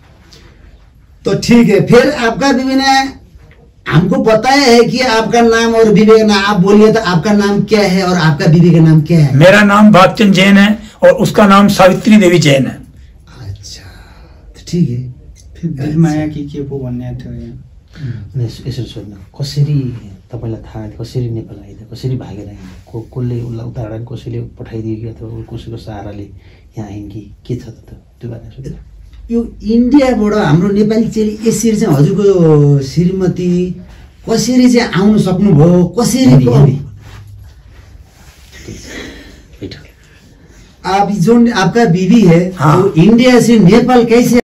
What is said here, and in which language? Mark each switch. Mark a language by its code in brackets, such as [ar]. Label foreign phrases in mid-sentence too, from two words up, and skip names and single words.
[hi] तो ठीक है, फिर आपका बीवी ने हमको बताया है कि आपका नाम और बीवी का नाम, आप बोलिए तो आपका नाम क्या है और आपका बीवी का नाम क्या है? मेरा नाम भागचंद जैन है और उसका नाम सावित्री देवी जैन है। अच्छा, तो ठीक है। [ne] फिर माया के पो भन्ने थियो यसो सोध्नु, कसरी तपाईँलाई थाहा, कसरी नेपाल आइदियो, कसरी भागेर आइदियो, कसले उसलाई उतारेर कसैले पठाइदियो कि अथवा कसैको सहाराले यहाँ आइन् कि के छ त त्यो बारेमा सोध्नु। यो इन्डियाबाट हाम्रो नेपाली चेली यसरी चाहिँ हजुरको श्रीमती कसरी चाहिँ आउन सक्नुभयो, कसरी? [hi] आप जो आपका बीवी है, हाँ। तो इंडिया से नेपाल कैसे